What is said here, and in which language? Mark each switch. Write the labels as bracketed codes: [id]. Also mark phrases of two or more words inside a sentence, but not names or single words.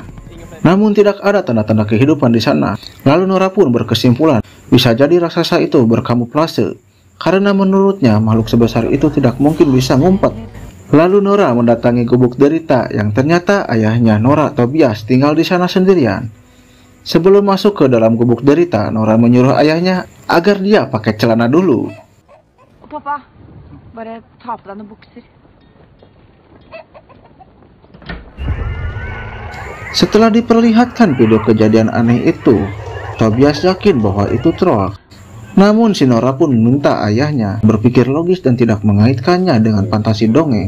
[id] Namun tidak ada tanda-tanda kehidupan di sana. Lalu Nora pun berkesimpulan bisa jadi raksasa itu berkamuflase karena menurutnya makhluk sebesar itu tidak mungkin bisa ngumpet. Lalu Nora mendatangi gubuk derita yang ternyata ayahnya Nora, Tobias, tinggal di sana sendirian. Sebelum masuk ke dalam gubuk derita, Nora menyuruh ayahnya agar dia pakai celana dulu. [no] Pappa, bare ta på deg noen bukser. [id] Setelah diperlihatkan video kejadian aneh itu, Tobias yakin bahwa itu troll. Namun si Nora pun meminta ayahnya berpikir logis dan tidak mengaitkannya dengan fantasi dongeng.